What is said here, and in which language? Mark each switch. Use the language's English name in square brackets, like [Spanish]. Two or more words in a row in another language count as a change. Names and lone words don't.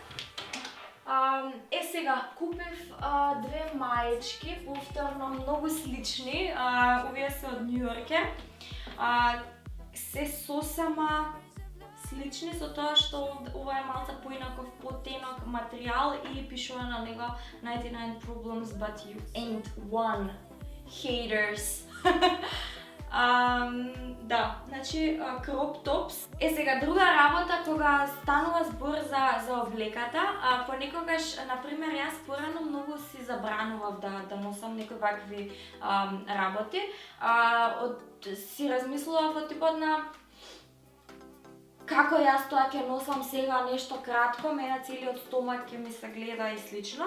[Macedonian] Сега купив две маечки, повторно многу слични, овие се од Нью Йорк. Се сосема слични со тоа што ова е малце поинаков потенок материјал и пишува на него [English] 99 problems but you ain't one, haters. [Macedonian] Да, значи [English] crop tops. [Macedonian] Сега друга работа кога станува збор за облеката, понекогаш, например, јас порано многу си забранував да носам некои вакви работи. Си размислував од типот на како јас тоа ќе носам сега нешто кратко, мене целиот стомак ќе ми се гледа и слично.